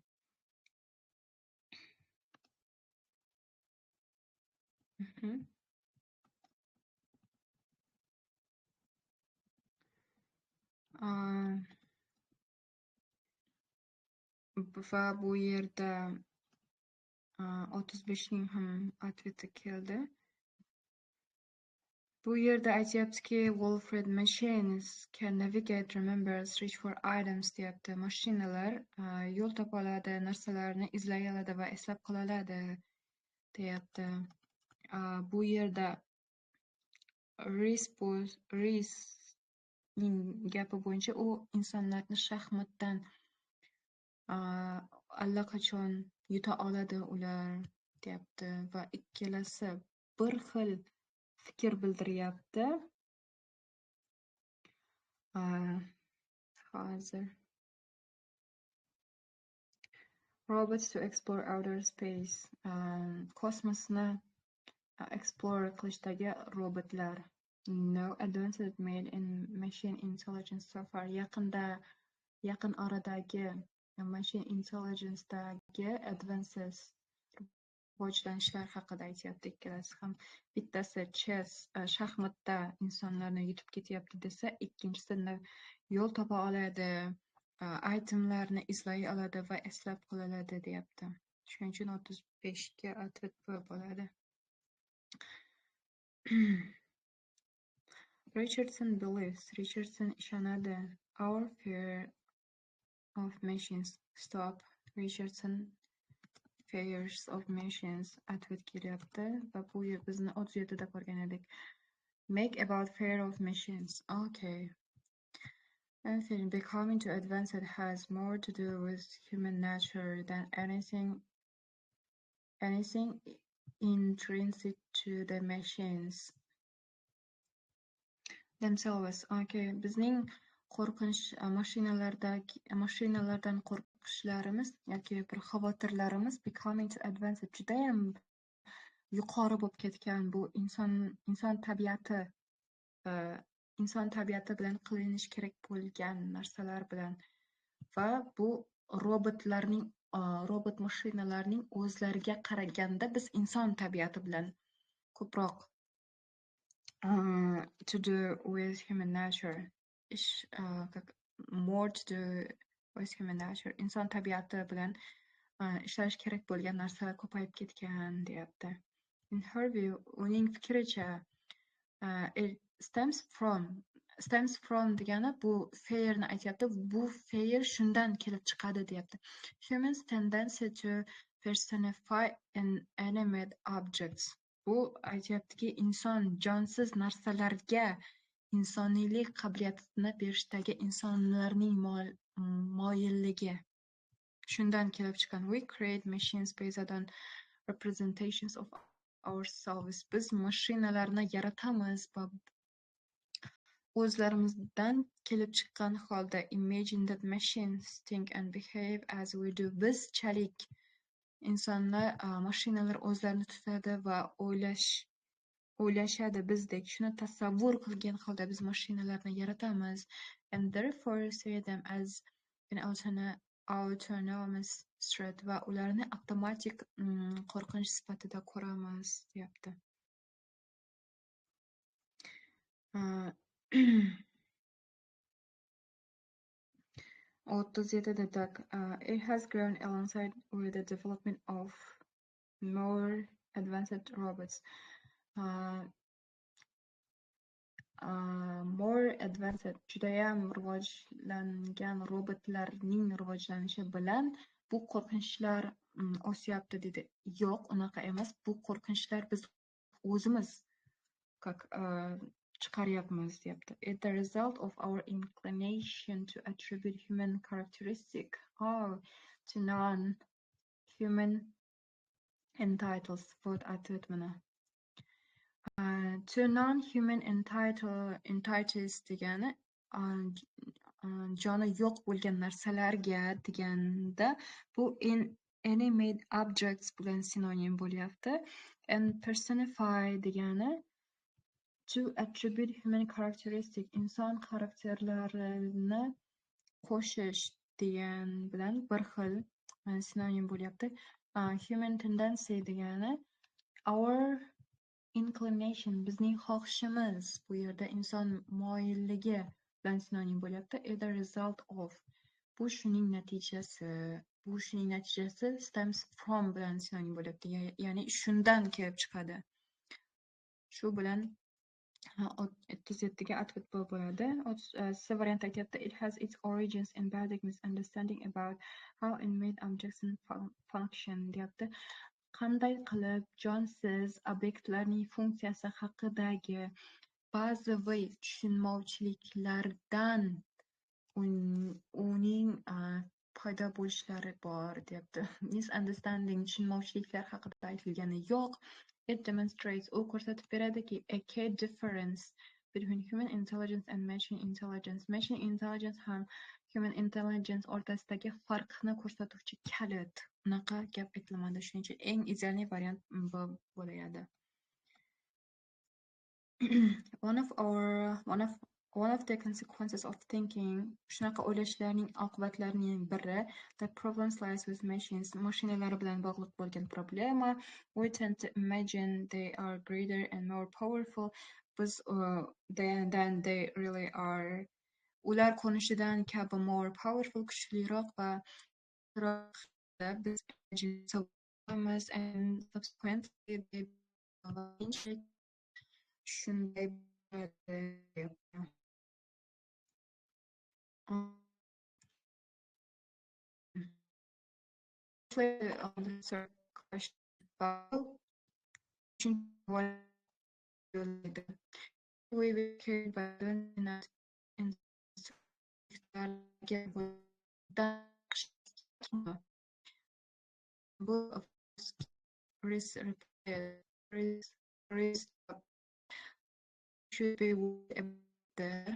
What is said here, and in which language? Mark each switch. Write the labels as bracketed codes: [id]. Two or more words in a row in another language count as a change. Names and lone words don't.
[uz] Va bu yerda 35 ning ham atveti keldi. Bu yerda aytyaptiki [en] Wilfred machines can navigate, remember, search for items deyapti. [uz] Mashinalar yo'l topa oladi, narsalarni izlay oladi va eslab qola oladi deyapti. Bu yerda Reesning gapi bo'yicha u insonlarni shaxmatdan allaqachon yuta oladi ular deyapti va ikkalasi bir xil fikr bildiryapti. [en] Hozir robots to explore outer space. [uz] Kosmosni explore qilishdagi robotlar. [en] No advances made in machine intelligence so far. [uz] Yaqin oradagi [en] machine intelligence'dagi [uz] advances rivojlanishlar haqida aytyapti ikkalasi ham. Bittasi chess shaxmatda insonlarni yutib ketyapti desa, ikkinchisi yo'l topa oladi, itemlarni izlay oladi va eslab qola oladi deyapti. Shuning uchun 35 ga atvet bo'ladi. Richardson ishonadi. [en] Our fear of machines. Stop. [uz] Richardson [en] fears of machines [uz] atvet kelyapti va bu bizni 37 da ko'rgan edik. [en] Make about fear of machines. Okay. Anything becoming too advanced has more to do with human nature than anything intrinsic to the machines themselves. [uz] Okay. Bizning qo'rqinch mashinalardan qo'rqishlarimiz yoki bir xavotirlarimiz [en] becoming too advanced [uz] judayam yuqori bo'lib ketgan. Bu inson tabiati bilan qilinish kerak bo'lgan narsalar bilan va bu robot mashinalarning o'zlariga qaraganda biz inson tabiati bilan ko'proq [en] to do with human nature. More to do with human nature. [uz] Inson tabiati bilan ishlash kerak bo'lgan narsalar ko'payib ketgan deyapti. [en] In her view, [uz] uning fikricha [en] it stems from [uz] degani bu fearni aytyapti. Bu fear shundan kelib chiqadi deyapti. [en] Humans tendency to personify inanimate objects. [uz] Bu aytyaptiki inson jonsiz narsalarga insoniylik qabiliyatini berishdagi insonlarning moyilligi shundan kelib chiqqan. [en] We create machines based on representations of ourselves. [uz] Biz mashinalarni yaratamiz va o'zlarimizdan kelib chiqqan holda [en] imagine that machines think and behave as we do. [uz] Bizchalik insonlar, mashinalar o'zlarini tutadi va o'ylashadi bizdek. Shuni tasavvur qilgan holda biz mashinalarni yaratamiz. [en] And therefore see them as an autonomous threat [uz] va ularni avtomatik qo'rqinch sifatida ko'ramiz, deyapti. 37 tak, [en] it has grown alongside with the development of more advanced robots. More advanced, [uz] judayam rivojlangan robotlarning rivojlanishi bilan bu qo'rqinchlar o'syapti dedi. Yo'q, unaqa emas. Bu qo'rqinchlar biz o'zimiz chiqaryapmiz, deyapti. [en] It's the result of our inclination to attribute human characteristic to non-human entitles. [uz] What aytib mana. [en] To non-human entities [uz] degani joni yo'q bo'lgan narsalarga deganda bu [en] inanimate objects [uz] bilan sinonim bo'lyapti. [en] And personify degani to attribute human characteristic, [uz] inson xarakterlarini qo'shish degan bilan bir xil sinonim bo'lyapti. [en] Human tendency degani our inclination, [uz] bizning xohishimiz, bu yerda inson moyilligi bilan sinonim bo'lyapti. [en] Is the result of, [uz] bu shuning natijasi, [en] stems from [uz] bilan sinonim bo'lyapti. Ya'ni shundan kelib chiqadi. Shu bilan 37 ga atfit bo'ladi. C variant aytyapti. [en] It has its origins in basic misunderstanding about how inanimate objects function, [uz] deyapti. Qanday qilib jonsiz obyektlarning funksiyasi haqidagi ba'ziviy tushunmovchiliklardan uning paydo bo'lishlari bor, deyapti. Misunderstanding, tushunmovchiliklar haqida aytilgani yo'q. [en] It demonstrates, [uz] u ko'rsatib beradiki, [en] a key difference between human intelligence and machine intelligence. Machine intelligence [uz] ham [en] human intelligence [uz] o'rtasidagi farqni ko'rsatuvchi kalit. Unaqa gap aytilmadi, shuning uchun eng ideal variant bo'layadi. [en] One of the consequences of thinking, [uz] shunaqa o'ylashlarning oqibatlarining biri, [en] that problems lies with machines, [uz] mashinalar bilan bog'liq bo'lgan problema. [en] We tend to imagine they are greater and more powerful than they really are. [uz] Ular ko'rinishidan kabi [en] more powerful, [uz] kuchliroq va biz [en] imagine and subsequently they [uz] shunday bo'ladi. [en] On the third question, we care by doing that in of risk should be there.